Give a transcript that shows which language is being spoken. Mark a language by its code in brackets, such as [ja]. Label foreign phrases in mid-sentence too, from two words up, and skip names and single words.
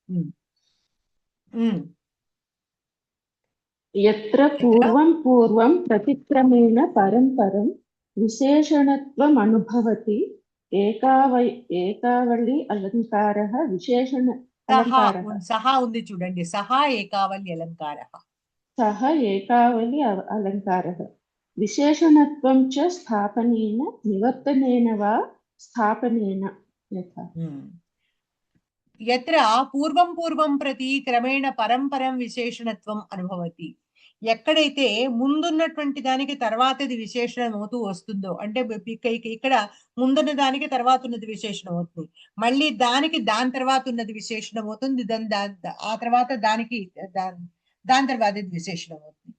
[sa] యత్ర పూర్వం ప్రతిక్రమేణ పరం విశేషణత్వం అనుభవతి ఏకావళి అలంకారః విశేషణ [te] సహా ఉంది చూడండి. [sa] సహా ఏకావళి అలంకారః. सः एकावलि अलङ्कारः विशेषणत्वं च स्थापनेन निवर्तनेन वा स्थापनेन यथा यत्र पूर्వం పూర్వం ప్రతి క్రమేణ పరం విశేషణత్వం అనుభవతి. [te] ఎక్కడైతే ముందున్నటువంటి దానికి తర్వాతది విశేషణం అవుతూ వస్తుందో, అంటే ఇక్కడ ముందున్న దానికి తర్వాత ఉన్నది విశేషణం అవుతుంది, మళ్ళీ దానికి దాని తర్వాత ఉన్నది విశేషణం అవుతుంది, ఆ తర్వాత దానికి దాని తర్వాత విశేషణం అవుతుంది.